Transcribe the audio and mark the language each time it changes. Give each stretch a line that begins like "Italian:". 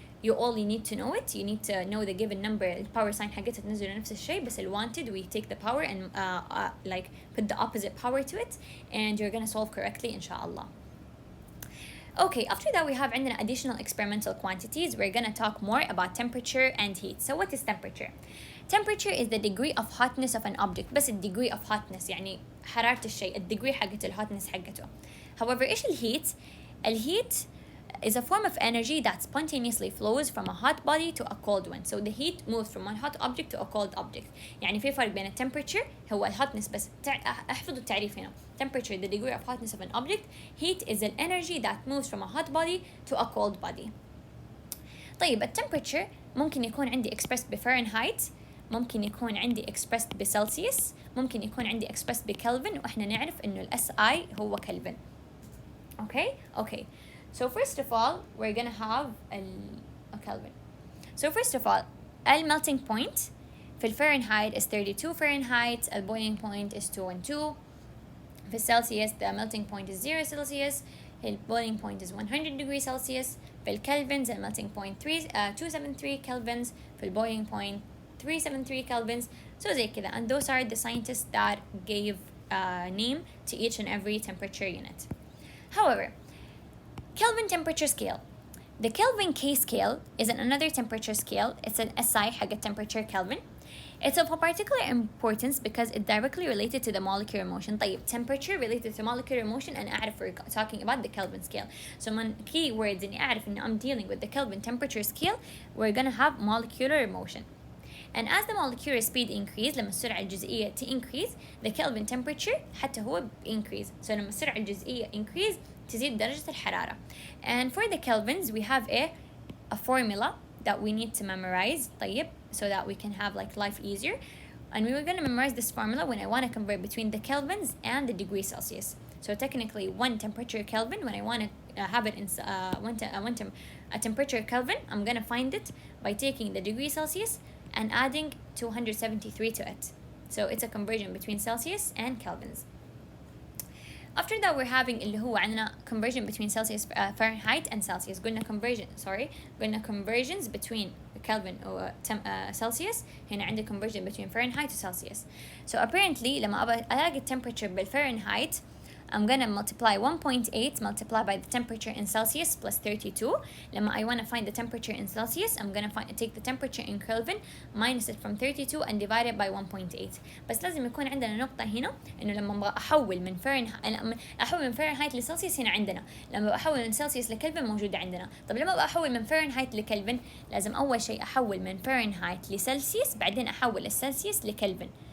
English: You only need to know it. You need to know the given number.
Arabic: الباور sign حقتها تنزل نفس الشيء,
English: بس wanted we take the power and like put the opposite power to it, and you're gonna solve correctly
Arabic: إنشاء الله.
English: Okay, after that we have عندنا additional experimental quantities. We're gonna talk more about temperature and heat. So what is temperature? Temperature is the degree of hotness of an object.
Arabic: بس
English: degree of hotness
Arabic: يعني حرارة الشيء, degree حقت hotness حقته.
English: However,
Arabic: إيش الهيت؟ الهيت
English: is a form of energy that spontaneously flows from a hot body to a cold one. So the heat moves from one hot object to a cold object.
Arabic: يعني في فرق بين temperature هو hotness, بس احفظوا التعريف هنا.
English: Temperature, the degree of hotness of an object. Heat is an energy that moves from a hot body to a cold body.
Arabic: طيب temperature ممكن يكون عندي expressed بفahrenheit, ممكن يكون عندي expressed بسلسيوس, ممكن يكون عندي expressed بكلفن, وإحنا نعرف إنه SI هو كلفن.
English: Okay. So first of all, we're gonna have a Kelvin. So first of all, the melting point في Fahrenheit is 32 Fahrenheit, the boiling point is 212. في Celsius, the melting point is 0 Celsius, the boiling point is 100 degrees Celsius. في Kelvins, the melting point 273 Kelvins, في boiling point 373 Kelvins. So
Arabic: زي كذا,
English: and those are the scientists that gave name to each and every temperature unit. However, Kelvin temperature scale. The Kelvin K scale is another temperature scale. It's an SI حق temperature Kelvin. It's of a particular importance because it's directly related to the molecular motion. طيب, temperature related to molecular motion, and أعرف we're talking about the Kelvin scale. So من key words
Arabic: إني أعرف إنه
English: I'm dealing with the Kelvin temperature scale, we're gonna have molecular motion. And as the molecular speed increase,
Arabic: لما السرعة الجزئية
English: increase, the Kelvin temperature حتى هو increase.
Arabic: So لما السرعة الجزئية increase, تزيد درجة الحرارة.
English: And for the kelvins, we have a formula that we need to memorize, طيب, so that we can have like life easier. And we were going to memorize this formula when I want to convert between the kelvins and the degree Celsius. So technically, one temperature Kelvin, when I want to have it in a temperature Kelvin, I'm going to find it by taking the degree Celsius and adding 273 to it. So it's a conversion between Celsius and kelvins. After that, we're having
Arabic: اللي هو عندنا
English: conversion between Celsius, Fahrenheit and Celsius. قلنا conversions between Kelvin or Celsius.
Arabic: هنا عندي
English: conversion between Fahrenheit to Celsius. So apparently
Arabic: لما أبغى ألاقي
English: temperature بالفahrenheit, I'm gonna multiply 1.8 multiplied by the temperature in Celsius plus 32. لما I want to find the temperature in Celsius, I'm gonna take the temperature in Kelvin, minus it from 32 and divide it by 1.8.
Arabic: بس لازم يكون عندنا نقطة هنا إنه لما أبغى أحول من فahrenheit لسلسيوس, هنا عندنا لما أحول من سلسيوس لكلفن موجودة عندنا. طب لما أبغى أحول من فahrenheit لكلفن, لازم أول شيء أحول من فahrenheit لسلسيوس, بعدين أحول السلسيوس لكلفن.